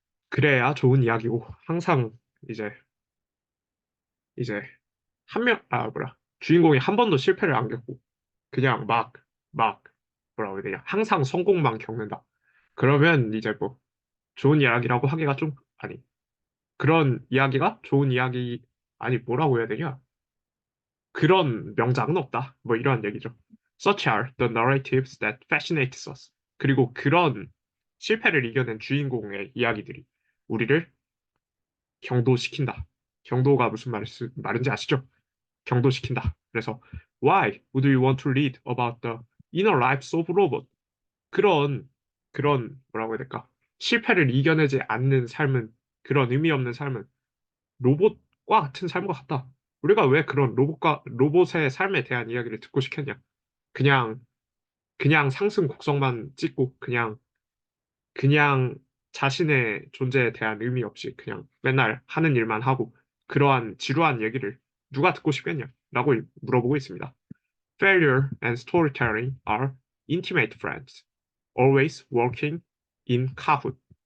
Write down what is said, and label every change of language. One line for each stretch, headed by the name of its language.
Korean: 그래야 좋은 이야기고 항상 이제 이제 주인공이 한 번도 실패를 안 겪고 그냥 막 뭐라고 해야 되냐, 항상 성공만 겪는다. 그러면 이제 뭐 좋은 이야기라고 하기가 좀, 아니, 그런 이야기가 좋은 이야기, 아니, 뭐라고 해야 되냐? 그런 명작은 없다. 뭐 이러한 얘기죠.
English: Such are the narratives that fascinate us.
Korean: 그리고 그런 실패를 이겨낸 주인공의 이야기들이 우리를 경도시킨다. 경도가 무슨 말인지 아시죠? 경도시킨다. 그래서
English: Why would we want to read about the inner lives of robots?
Korean: 그런 뭐라고 해야 될까? 실패를 이겨내지 않는 삶은, 그런 의미 없는 삶은 로봇과 같은 삶과 같다. 우리가 왜 그런 로봇의 삶에 대한 이야기를 듣고 싶겠냐? 그냥 상승 곡선만 찍고 그냥 자신의 존재에 대한 의미 없이 그냥 맨날 하는 일만 하고 그러한 지루한 얘기를 누가 듣고 싶겠냐? 라고 물어보고 있습니다.
English: Failure and storytelling are intimate friends, always working in kahoot.